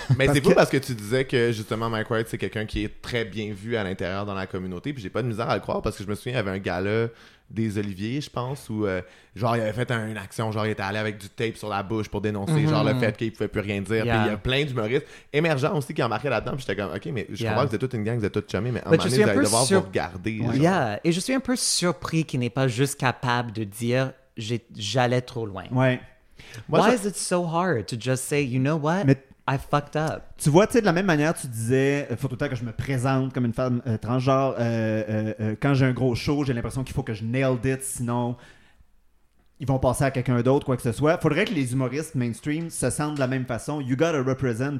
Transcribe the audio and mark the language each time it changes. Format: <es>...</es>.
<fr>Mais c'est fou parce que tu disais que, justement, Mike Ward, c'est quelqu'un qui est très bien vu à l'intérieur dans la communauté, puis j'ai pas de misère à le croire parce que je me souviens, il y avait un gala des Oliviers, je pense, où genre il avait fait une action, genre il était allé avec du tape sur la bouche pour dénoncer genre le fait qu'il pouvait plus rien dire. Puis il y a plein d'humoristes émergents aussi qui ont marqué là-dedans. Puis j'étais comme, ok, mais je comprends que vous êtes toute une gang, vous êtes toutes chummy, mais en vous allez devoir vous regarder. Et je suis un peu surpris qu'il n'est pas juste capable de dire j'allais trop loin. Ouais.</fr> <en>Moi, Why is it so hard to just say, you know what? I fucked up.</en> <fr>Tu vois, tu sais, de la même manière, tu disais, il faut tout le temps que je me présente comme une femme transgenre. Quand j'ai un gros show, j'ai l'impression qu'il faut que je nailed it, sinon ils vont passer à quelqu'un d'autre, quoi que ce soit. Faudrait que les humoristes mainstream se sentent de la même façon.</fr> <en>You gotta represent.</en>